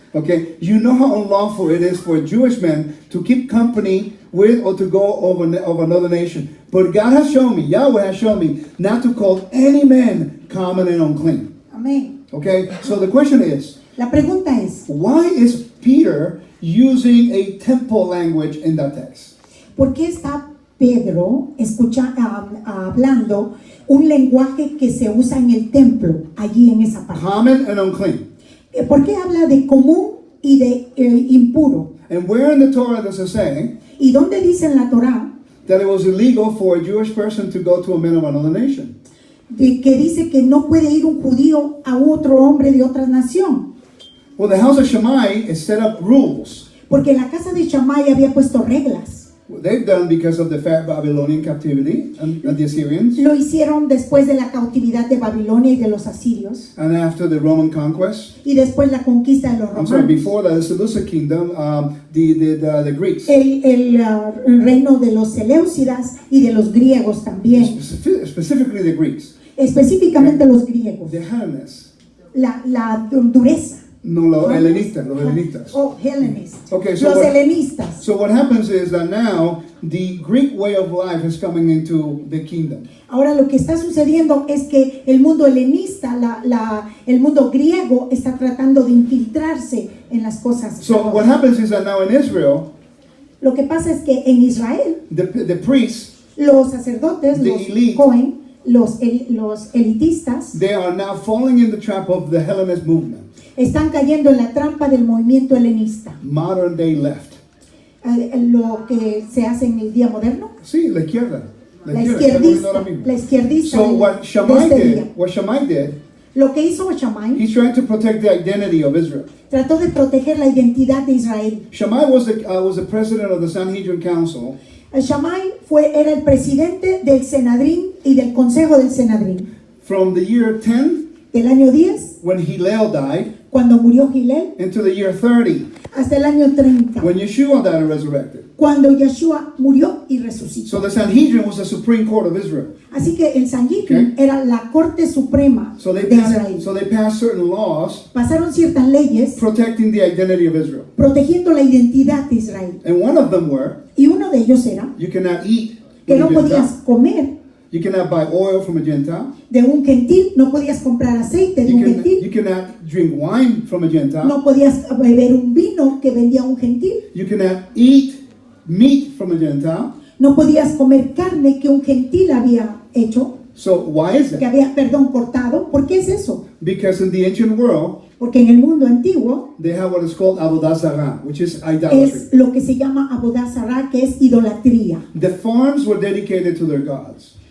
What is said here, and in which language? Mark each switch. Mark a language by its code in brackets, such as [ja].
[en] Okay, you know how unlawful it is for a Jewish man to keep company with or to go over of another nation. But God has shown me, Yahweh has shown me, not to call any man common and unclean. [es] Amén. [en] Okay, so the question is, [es] La pregunta es, [en] why is Peter using a temple language in that text? [es] ¿por qué está Pedro hablando un lenguaje que se usa en el templo, allí en esa parte? [en] Common and unclean. [es] ¿Por qué habla de común y de impuro? [en] And where in the Torah does it say [es] ¿Y dónde dice en la Torá [en] that it was illegal for a Jewish person to go to a man of another nation? [es] que dice que no puede ir un judío a otro hombre de otra nación? [en] Well, the house of Shammai has set up rules. [es] Porque la casa de Shammai había puesto reglas. [en] They've done because of the Babylonian captivity and the Assyrians, [es] Lo hicieron después de la cautividad de Babilonia y de los asirios, [en] and after the Roman conquest. [es] y después la conquista de los [en] I'm sorry, [es] romanos. [en] before that, the Seleucid kingdom, the Greeks, [es] El reino de los Seleucidas y de los griegos también, [en] specifically the Greeks, [es] específicamente los griegos. [en] the Hellenes. [es] La dureza. No, los helenistas. [en] Oh, Hellenists. Okay, so [es] Los [en] what- [es] helenistas. [en] So what happens is that now the Greek way of life is coming into the kingdom. [es] Ahora lo que está sucediendo es que el mundo helenista, el mundo griego está tratando de infiltrarse en las cosas. [en] So what happens is that now in Israel, [es] Lo que pasa es que en Israel [en] the priests, [es] los sacerdotes, [en] The [es] los [en] elite. [es] Cohen, los elitistas, [en] they are now falling in the trap of the Hellenist movement, [es] están cayendo en la trampa del movimiento helenista. [en] modern day left. [es] Lo que se hace en el día moderno, Sí, la izquierda. la está poniendo ahora mismo. izquierdista [en] So what [es] de [en] Shammai [es] este día. [en] did, [es] Lo que hizo Shammai, [en] he's trying to protect the identity of Israel. [es] trató de proteger la identidad de Israel. [en] Shammai was the president of the Sanhedrin Council [es] Shammai era el presidente del Senadrín y del Consejo del Senadrín. [en] from the year 10, [es] Del año 10, [en] when Hillel died, [es] cuando murió Gilel, [en] into the year 30, [es] hasta el año 30, [en] when Yeshua died and resurrected. [es] cuando Yeshua murió y resucitó. [en] So the Sanhedrin was the supreme court of Israel. [es] Así que el Sanhedrin [en] Okay. [es] era la corte suprema [en] So they [es] de Israel. [en] passed certain laws [es] Pasaron ciertas leyes [en] protecting the identity of Israel. [es] protegiendo la identidad de Israel. [en] And one of them were, [es] Y uno de ellos era [en] you cannot eat [es] que [en] from [es] no [en] a [es] podías [en] Gentile. [es] comer [en] You cannot buy oil from a Gentile. [es] de un gentil, no podías comprar aceite de [en] You [es] un [en] you [es] gentil, [en] cannot drink wine from a Gentile. [es] no podías beber un vino que vendía un gentil, [en] You cannot eat meat from a Gentile. [es] no podías comer carne que un gentil había hecho, [en] So why is [es] que [en] that? [es] había, perdón, cortado. ¿Por qué es eso? [en] Because in the ancient world, [es] Porque en el mundo antiguo [en] they have what is called avodah zarah, which is idolatry. [es] es lo que se llama Avodah Zarah, que es idolatría. [en] The farms were dedicated to their gods,